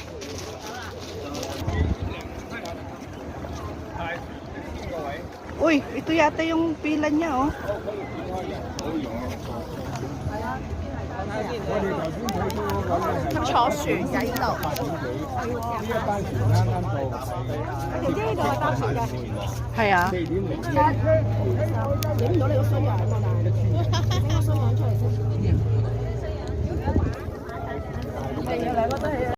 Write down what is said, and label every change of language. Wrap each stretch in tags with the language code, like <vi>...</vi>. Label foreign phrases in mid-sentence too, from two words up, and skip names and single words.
<tl>Uy, ito yata yung pila niya, oh. Hay 啊。</tl> <yue>影到你個衰樣喎，但係拎個衰樣出嚟先。係啊，兩個都係。</yue>